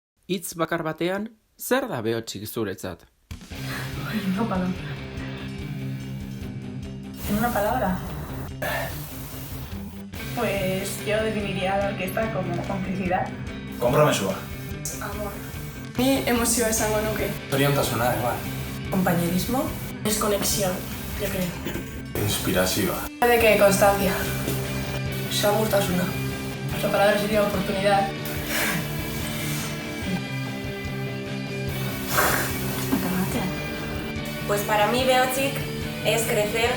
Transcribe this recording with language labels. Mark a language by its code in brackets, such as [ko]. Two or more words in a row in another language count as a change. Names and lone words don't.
[eu] Hitz bakar batean, zer da behotsik zuretzat? [es] No, perdón. ¿En una palabra? Pues yo definiría la orquesta como complicidad. [eu] Konpromesua. [es] Amor. [eu] Ni emozioa esango nuke. Zoriontasuna, igual. [es] Compañerismo. Desconexión, yo creo. [eu] Inspirazioa. [es] Puede que constancia. Samurtasuna. Otra palabra sería oportunidad. Pues para mí behotsik es crecer.